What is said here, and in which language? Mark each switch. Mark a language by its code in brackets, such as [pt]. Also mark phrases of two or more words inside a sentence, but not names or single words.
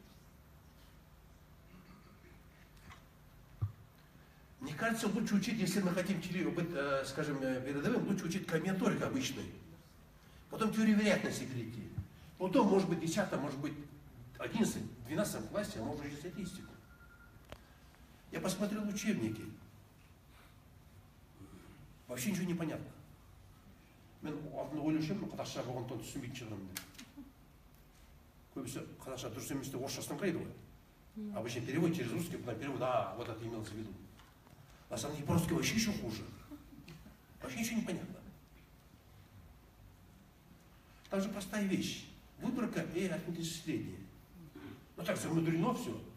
[ru] Мне кажется, лучше учить, если мы хотим быть, скажем, передовым, лучше учить комбинаторику обычной. Потом теорию вероятности перейти. Потом, может быть, в 10, может быть, 11, 12 классе, а может учить статистику. Я посмотрел учебники. Вообще ничего не понятно. [kk] Мен ойлаушым, қазақша болғандықтан түсінбейтін шығармын деп. Көбісі қазақша дұрыс емес деп орысшасын қарайды ғой. [ru] Обычно перевод через русский, потом перевод, вот это имелось в виду. На самом деле, по-русски вообще еще хуже. Вообще ничего не понятно. Там же простая вещь. Выборка и арифметическое среднее. Ну так замудрено все.